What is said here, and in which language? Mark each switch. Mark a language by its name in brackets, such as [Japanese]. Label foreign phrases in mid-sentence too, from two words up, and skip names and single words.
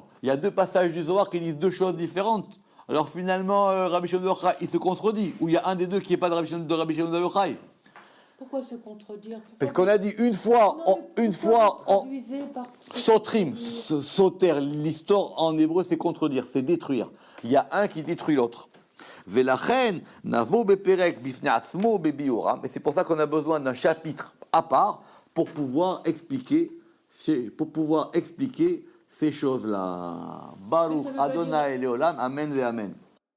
[French] Il y a deux passages du Zohar qui disent deux choses différentes. Alors finalement, Rabbi Shimon bar Yochai, il se contredit. Ou il y a un des deux qui n'est pas de Rabbi Shimon bar Yochai. Pourquoi se contredire? Parce qu'on a dit une fois, sotrim, sauter, l'histoire en hébreu, c'est contredire, c'est détruire. Il y a un qui détruit l'autre. [Hebrew] ולכן, נבוא בפרק בפני עצמו בביאורם. [French] Et c'est pour ça qu'on a besoin d'un chapitre à part pour pouvoir expliquer ces choses-là. [Hebrew] ברוך ה' לעולם, אמן ואמן.